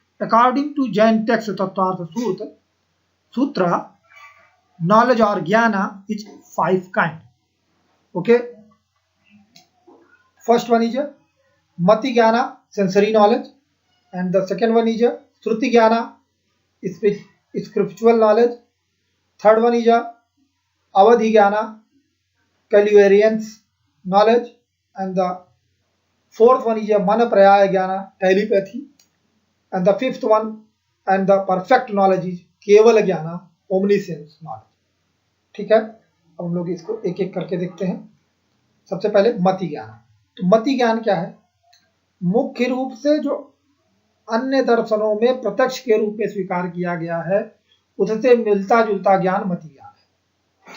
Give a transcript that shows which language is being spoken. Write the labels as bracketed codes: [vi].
[en] According to Jain text Tattvartha Sutra, knowledge और jnana is 5 kind. Okay, first one is mati jnana, sensory knowledge, and the second one is shruti jnana, scriptural knowledge. Third one is avadhi jnana, clairvoyance knowledge, and the fourth one is a mana prayaya jnana, telepathy, and the fifth one and the perfect knowledge is keval jnana, omniscience knowledge. [hi] ठीक है, अब हम लोग इसको एक एक करके देखते हैं। सबसे पहले मति ज्ञान। तो मति ज्ञान क्या है? मुख्य रूप से जो अन्य दर्शनों में प्रत्यक्ष के रूप में स्वीकार किया गया है, उससे मिलता जुलता ज्ञान मति ज्ञान है।